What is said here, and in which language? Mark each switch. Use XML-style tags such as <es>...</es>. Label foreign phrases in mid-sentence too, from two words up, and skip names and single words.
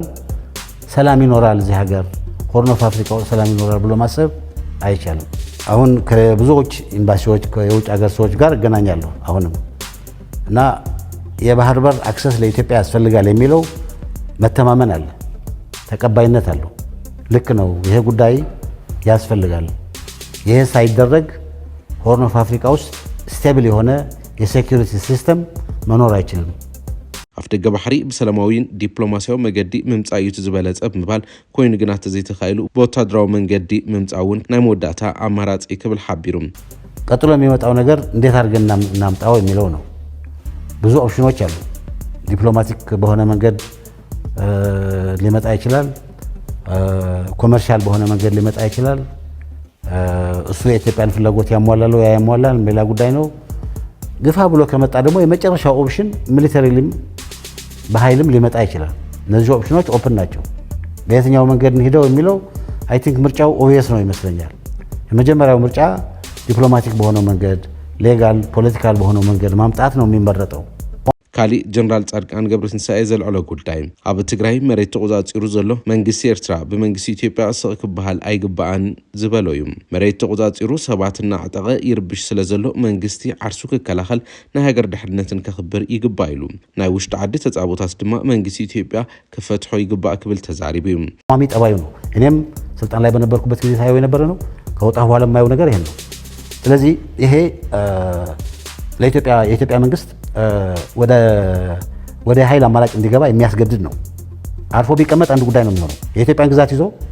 <am>ሰላም ይኖራል እዚህ ሀገር ሆርን ኦፍ አፍሪካ ሰላም ይኖራል ብሎ ማሰብ አይቻልም። አሁን ከብዙዎች ኤምባሲዎች የውጭ ሀገር ሰዎች ጋር እገናኛለሁ አሁንም እና የባህር በር አክሰስ ለኢትዮጵያ ያስፈልጋል የሚለው መተማመን አለ፣ ተቀባይነት አለው። ልክ ነው፣ ይሄ ጉዳይ ያስፈልጋል። ይሄ ሳይደረግ ሆርን ኦፍ አፍሪካ ውስጥ ስቴብል የሆነ</am> <en>security system</en> <am>መኖር አይችልም።</am> <ti>አፍደገ ባሕሪ ብሰላማዊን ዲፕሎማሲያዊ መንገዲ ምምጻእ እዩ ዝበለጸ ብምባል ኮይኑ ግና ተዘይተኻኢሉ በወታደራዊ መንገዲ ምምጻእውን ናይ መወዳእታ አማራጺ ክብል ሓቢሩም።</ti> <am>ቀጥሎ የሚመጣው ነገር እንዴት አድርገን እናምጣው የሚለው ነው። ብዙ ኦፕሽኖች አሉ። ዲፕሎማቲክ በሆነ መንገድ ሊመጣ ይችላል። ኮመርሻል በሆነ መንገድ ሊመጣ ይችላል። እሱ የኢትዮጵያን ፍላጎት ያሟላል ወይ ያሟላል ሌላ ጉዳይ ነው። ግፋ ብሎ ከመጣ ደግሞ የመጨረሻው ኦፕሽን ሚሊተሪሊም በኃይልም ሊመጣ ይችላል። እነዚህ ኦፕሽኖች ኦፕን ናቸው። በየትኛው መንገድ እንሄደው የሚለው</am> <en>I think</en> <am>ምርጫው ኦብቪየስ ነው ይመስለኛል። የመጀመሪያው ምርጫ ዲፕሎማቲክ በሆነው መንገድ</am> <en>legal political</en> <am>በሆነው መንገድ ማምጣት ነው የሚመረጠው።</am> <ti>ካሊእ ጀነራል ጻድቃን ገብረትንሳኤ ዘልዕሎ ጉዳይ ኣብ ትግራይ መሬት ተቆጻጺሩ ዘሎ መንግስቲ ኤርትራ ብመንግስቲ ኢትዮጵያ ስቕ ክበሃል ኣይግባኣን ዝበሎ እዩ። መሬት ተቆጻጺሩ ሰባትና ዕጠቐ ይርብሽ ስለ ዘሎ መንግስቲ ዓርሱ ክከላኸል ናይ ሃገር ድሕንነትን ከኽብር ይግባእ ኢሉ። ናይ ውሽጢ ዓዲ ተጻቦታት ድማ መንግስቲ ኢትዮጵያ ክፈትሖ ይግባእ ክብል ተዛሪቡ እዩ።</ti> <am>ቋሚ ጠባዩ ነው። እኔም ስልጣን ላይ በነበርኩበት ጊዜ ታየው የነበረ ነው። ከወጣ በኋላ የማየው ነገር ይሄን ነው። ስለዚህ ይሄ የኢትዮጵያ መንግስት ወደ ኃይል አማራጭ እንዲገባ የሚያስገድድ ነው። አርፎ ቢቀመጥ አንድ ጉዳይ ነው የሚሆነው። የኢትዮጵያን ግዛት ይዞ</am>